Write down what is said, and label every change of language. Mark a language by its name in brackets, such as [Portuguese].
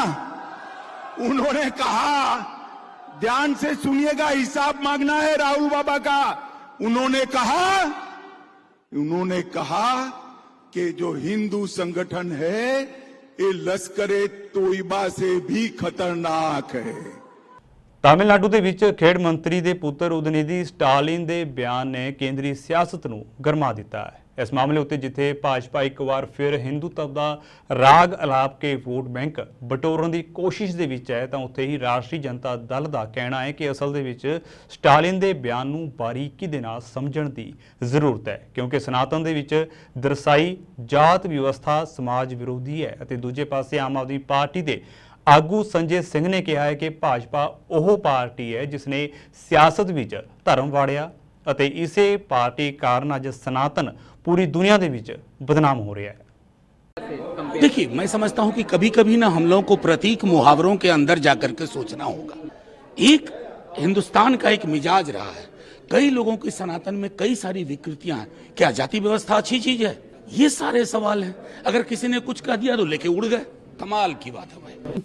[Hindi] उन्होंने कहा, ध्यान से सुनिएगा, हिसाब मांगना है राहुल बाबा का। उन्होंने कहा कि जो हिंदू संगठन है ये लश्कर-ए तोयबा से भी खतरनाक है। [Punjabi] ਤਾਮਿਲਨਾਡੂ ਦੇ ਵਿੱਚ ਖੇਡ ਮੰਤਰੀ ਦੇ ਪੁੱਤਰ ਉਦਨੀਦੀ ਸਟਾਲਿਨ ਦੇ ਬਿਆਨ ਨੇ ਕੇਂਦਰੀ ਸਿਆਸਤ ਨੂੰ ਗਰਮਾ ਦਿੱਤਾ ਹੈ। ਇਸ ਮਾਮਲੇ ਉੱਤੇ ਜਿੱਥੇ ਭਾਜਪਾ ਇੱਕ ਵਾਰ ਫਿਰ ਹਿੰਦੂਤਵ ਦਾ ਰਾਗ ਅਲਾਪ ਕੇ ਵੋਟ ਬੈਂਕ ਬਟੋਰਨ ਦੀ ਕੋਸ਼ਿਸ਼ ਦੇ ਵਿੱਚ ਹੈ, ਤਾਂ ਉੱਥੇ ਹੀ ਰਾਸ਼ਟਰੀ ਜਨਤਾ ਦਲ ਦਾ ਕਹਿਣਾ ਹੈ ਕਿ ਅਸਲ ਦੇ ਵਿੱਚ ਸਟਾਲਿਨ ਦੇ ਬਿਆਨ ਨੂੰ ਬਾਰੀਕੀ ਦੇ ਨਾਲ ਸਮਝਣ ਦੀ ਜ਼ਰੂਰਤ ਹੈ, ਕਿਉਂਕਿ ਸਨਾਤਨ ਦੇ ਵਿੱਚ ਦਰਸਾਈ ਜਾਤ ਵਿਵਸਥਾ ਸਮਾਜ ਵਿਰੋਧੀ ਹੈ। ਅਤੇ ਦੂਜੇ ਪਾਸੇ ਆਮ ਆਦਮੀ ਪਾਰਟੀ ਦੇ ਆਗੂ ਸੰਜੇ ਸਿੰਘ ਨੇ ਕਿਹਾ ਹੈ ਕਿ ਭਾਜਪਾ ਉਹ ਪਾਰਟੀ ਹੈ ਜਿਸ ਨੇ ਸਿਆਸਤ ਵਿੱਚ ਧਰਮ ਵਾੜਿਆ ਅਤੇ ਇਸੇ ਪਾਰਟੀ ਕਾਰਨ ਅੱਜ ਸਨਾਤਨ [Hindi] पूरी दुनिया [Punjabi] ਦੇ ਵਿੱਚ [Hindi] बदनाम हो रहा है। देखिए, मैं समझता हूं कि कभी कभी ना हम लोगों को प्रतीक मुहावरों के अंदर जाकर के सोचना होगा। एक हिंदुस्तान का एक मिजाज रहा है, कई लोगों की सनातन में कई सारी विकृतियां हैं। क्या जाति व्यवस्था अच्छी चीज है? ये सारे सवाल हैं। अगर किसी ने कुछ कह दिया तो लेके उड़ गए, कमाल की बात है भाई।